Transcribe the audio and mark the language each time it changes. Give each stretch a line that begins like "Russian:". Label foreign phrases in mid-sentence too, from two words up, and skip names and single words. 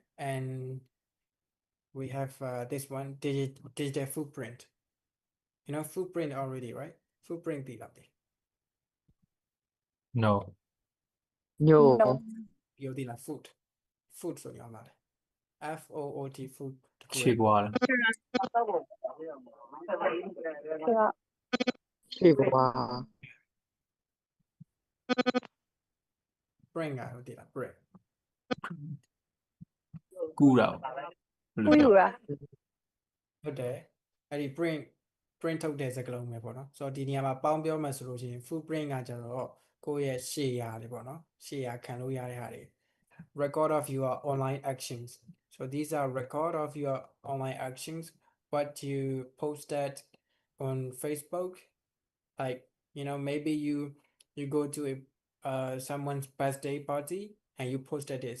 English: And we have this one, digital footprint. You know footprint already, right? Footprint be lovely. No. No. You did like food. Food for your mother. FOOT food.
Burmese: ခြေကွာလား ရှိကွာ Bring ကဟုတ်တယ်လား bring ကူးတာပေါ့
English: Who you are?
Burmese: ဟုတ်တယ်အဲ့ဒီ print ထုတ်တဲ့စကားလုံးပဲပေါ့နော်ဆိုတော့ဒီနေရာမှာပေါင်းပြောမှဆိုလို့ရှိရင် footprint ကကြတော့ကိုယ့်ရဲ့ရှေ့ရာတွေပေါ့နော်ရှေ့ရာခံလို့ရတဲ့ဟာတွေ
English: record of your online actions. So these are record of your online actions, what you posted on Facebook. Like, you know, maybe you go to a someone's birthday party and you posted this.